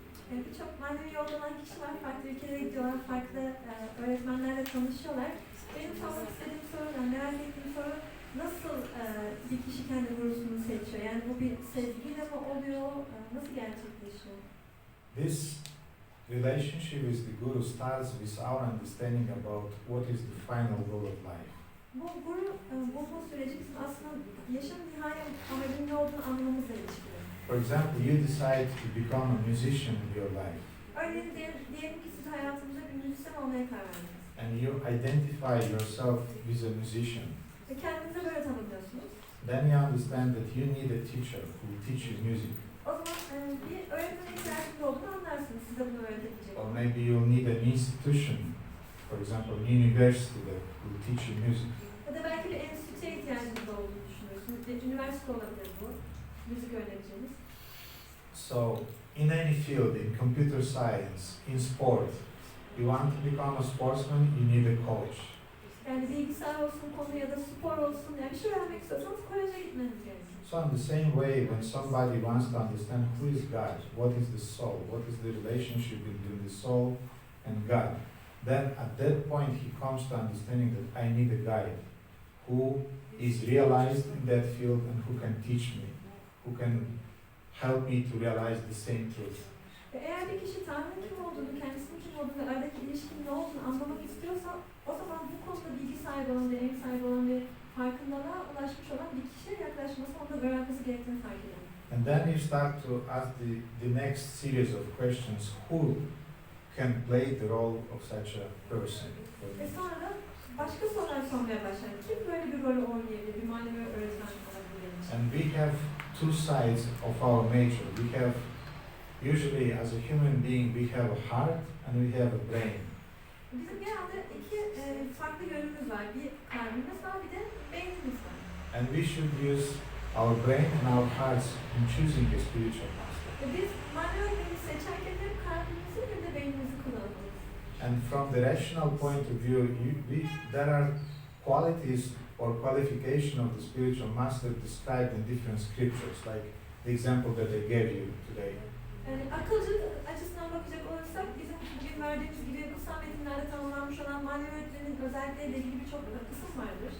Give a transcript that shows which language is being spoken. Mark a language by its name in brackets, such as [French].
[Turkish] Birçok manevi yolda olan kişi var, farklı ülkelere gidiyorlar, farklı öğretmenlerle tanışıyorlar. Benim sormak istediğim soru, merak ettiğim soru, nasıl bir kişi kendi gurusunu seçiyor? Yani bu bir sezgiyle mi oluyor, nasıl gerçekleşiyor? [English] This relationship with the Guru starts with our understanding about what is the final goal of life. [Turkish] Bu guru bulma süreci bizim aslında yaşam nihai amacının ne olduğunu anlamamızla ilişkili. [English] For example, you decide to become a musician in your life, [Turkish] Örneğin diyelim ki siz hayatınızda bir müzisyen olmaya karar verdiniz. [English] and you identify yourself with a musician. [Turkish] Ve kendinizi böyle tanımlıyorsunuz. [English] Then you understand that you need a teacher who will teach you music. [Turkish] O zaman bir öğretmene ihtiyacınız olduğunu anlarsınız, size bunu öğretebilecek. [English] Or maybe you'll need an institution, for example, an university that will teach you music. [Turkish] Ya da belki bir enstitüye ihtiyacınız olduğunu düşünüyorsunuz. Bir üniversite olabilir bu, müzik öğreneceğiniz. [English] So, in any field, in computer science, in sport, You want to become a sportsman, you need a coach. [Turkish] Yani bilgisayar olsun konu ya da spor olsun, yani bir şey öğrenmek istiyorsanız koleje gitmeniz gerekiyor. [English] So in the same way, when somebody wants to understand who is God, what is the soul, what is the relationship between the soul and God, then at that point he comes to understanding that I need a guide who is realized in that field and who can teach me, who can help me to realize the same truth. [Turkish] Ve eğer bir kişi Tanrı'nın kim olduğunu, kendisinin kim olduğunu ve aradaki ilişkinin ne olduğunu anlamak istiyorsa, o zaman bu konuda bilgi sahibi olan, deneyim sahibi olan ve farkındalığa ulaşmış olan bir kişiye yaklaşması, onu da öğrenmesi gerektiğini fark ediyor. [English] And then you start to ask the next series of questions, who can play the role of such a person? [Turkish] Ve sonra başka sorular sormaya başlar. Kim böyle bir rolü oynayabilir, bir manevi öğretmen olabilir? [English] And we have two sides of our nature. We have, usually as a human being, we have a heart and we have a brain. [Turkish] Bizim genelde iki farklı yönümüz var. Bir kalbimiz var, bir de beynimiz var. [English] And we should use our brain and our hearts in choosing a spiritual master. [Turkish] Ve biz manevi öğretmeni seçerken hem kalbimizi hem de beynimizi kullanmalıyız. [English] And from the rational point of view, there are qualities or qualification of the spiritual master described in different scriptures, like the example that I gave you today. [Turkish] Yani akılcılık açısından bakacak olursak bizim bugün verdiğimiz gibi kutsal metinlerde tanımlanmış olan manevi öğretmenin özellikleriyle ilgili birçok kısım vardır.